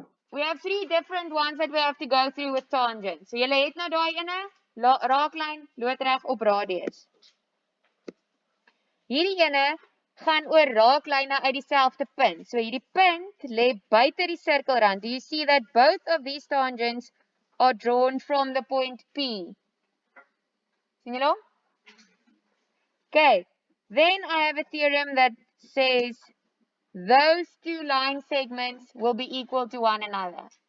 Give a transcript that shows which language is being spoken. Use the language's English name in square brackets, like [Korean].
[English] We have three different ones that we have to go through with tangents. [Afrikaans] So julle het nou daai ene, raaklyn loodreg op radius. Hierdie ene gaan oor raaklyne uit dieselfde punt. So hierdie punt lê buite die sirkelrand. [English] Do you see that both of these tangents are drawn from the point P? [Afrikaans] Sien julle? [English] Okay. Then I have a theorem that says those two line segments will be equal to one another.